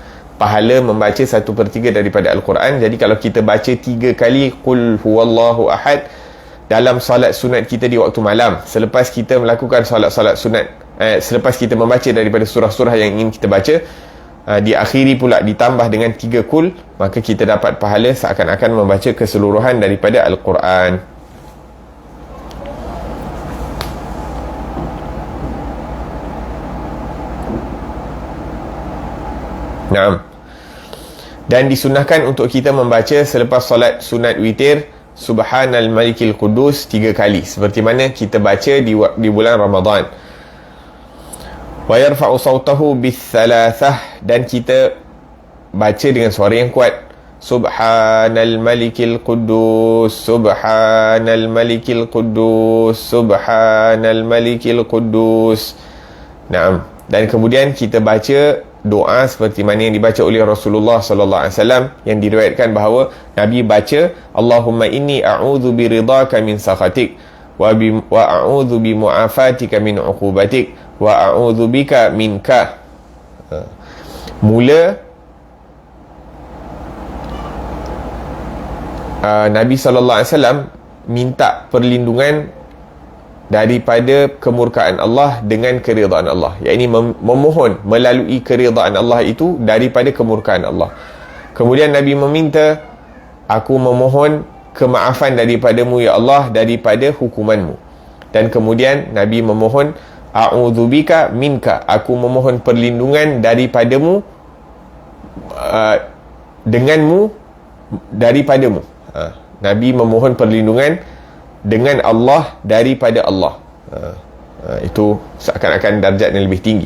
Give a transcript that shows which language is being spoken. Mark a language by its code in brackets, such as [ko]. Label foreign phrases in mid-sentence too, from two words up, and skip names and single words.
[ms] Pahala membaca 1/3 daripada Al-Quran. Jadi kalau kita baca 3 kali [ar] قل هو الله أحد [ms] dalam solat sunat kita di waktu malam, selepas kita melakukan solat sunat, selepas kita membaca daripada surah-surah yang ingin kita baca, diakhiri pula ditambah dengan 3 kul, maka kita dapat pahala seakan-akan membaca keseluruhan daripada Al-Quran. Naam. Dan disunahkan untuk kita membaca selepas solat sunat witir [ar] سبحان الملك القدوس [ms] 3 kali, seperti mana kita baca di bulan Ramadan. [ar] ويرفع صوته بالثلاثة, [ms] dan kita baca dengan suara yang kuat. [ar] سبحان الملك القدوس، سبحان الملك القدوس، سبحان الملك القدوس. [ms] Naam. Dan kemudian kita baca doa seperti mana yang dibaca oleh Rasulullah [ar] صلى الله عليه وسلم, [ms] yang diriwayatkan bahawa Nabi baca, [ar] اللهم إني أعوذ برضاك من سخطك وأعوذ بمعافاتك من عقوبتك وأعوذ بك منك. [ms] Mula Nabi [ar] صلى الله عليه وسلم [ms] minta perlindungan daripada kemurkaan Allah dengan keridaan Allah, iaitu memohon melalui keridaan Allah itu daripada kemurkaan Allah. Kemudian Nabi meminta, aku memohon kemaafan daripadamu ya Allah daripada hukumanmu. Dan kemudian Nabi memohon, [ar] أعوذ بك منك, [ms] aku memohon perlindungan daripadamu, denganmu, daripadamu. Nabi memohon perlindungan dengan Allah daripada Allah. Itu seakan-akan darjat yang lebih tinggi.